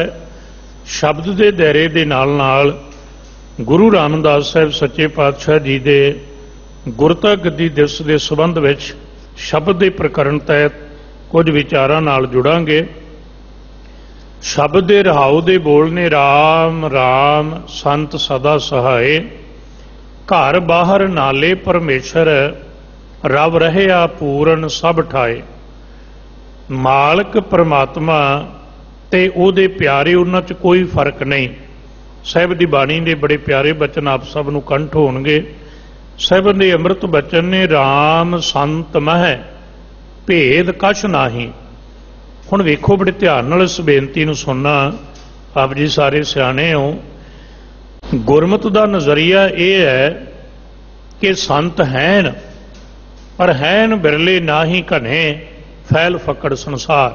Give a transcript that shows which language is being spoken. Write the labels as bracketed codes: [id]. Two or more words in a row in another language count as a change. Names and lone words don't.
[pa] ਸ਼ਬਦ ਕੇ ਦਾਇਰੇ ਕੇ ਨਾਲ ਨਾਲ ਗੁਰੂ ਰਾਮਦਾਸ ਸਾਹਿਬ ਸੱਚੇ ਪਾਤਸ਼ਾਹ ਜੀ ਕੇ ਗੁਰਤਾ ਗੱਦੀ ਦਿਵਸ ਕੇ ਸੰਬੰਧ ਮੇਂ ਸ਼ਬਦ ਕੇ ਪ੍ਰਕਰਣ ਤਹਤ ਕੁਛ ਵਿਚਾਰਾਂ ਨਾਲ ਜੁੜਾਂਗੇ। ਸ਼ਬਦ ਕੇ ਰਹਾਊ ਦੇ ਬੋਲਣੇ ਰਾਮ ਰਾਮ ਸੰਤ ਸਦਾ ਸਹਾਇ, ਘਰ ਬਾਹਰ ਨਾਲੇ ਪਰਮੇਸ਼ਵਰ ਰੱਬ ਰਹਿਆ ਪੂਰਨ ਸਬ ਠਾਏ। ਮਾਲਕ ਪਰਮਾਤਮਾ ਤੇ ਉਹਦੇ ਪਿਆਰੇ ਉਨ੍ਹਾਂ ਚ ਕੋਈ ਫ਼ਰਕ ਨਹੀਂ। ਸਾਹਿਬ ਦੀ ਬਾਣੀ ਦੇ ਬੜੇ ਪਿਆਰੇ ਬਚਨ ਆਪ ਸਬ ਨੂੰ ਕੰਠ ਹੋਣਗੇ। ਸਾਹਿਬ ਦੇ ਅੰਮ੍ਰਿਤ ਬਚਨ ਨੇ ਰਾਮ ਸੰਤ ਮਹ ਭੇਦ ਕਛ ਨਾਹੀ। ਹੁਣ ਵੇਖੋ ਬੜੇ ਧਿਆਨ ਨਾਲ ਇਸ ਬੇਨਤੀ ਨੂੰ ਸੁਣਨਾ। ਆਪ ਜੀ ਸਾਰੇ ਸਿਆਣੇ ਹੋ। ਗੁਰਮਤ ਦਾ ਨਜ਼ਰੀਆ ਯਹ ਹੈ ਕਿ ਸੰਤ ਹੈਨ ਪਰ ਹੈਨ ਬਿਰਲੇ ਨਾ ਹੀ ਘਨੇ ਫੈਲ ਫਕੜ ਸੰਸਾਰ।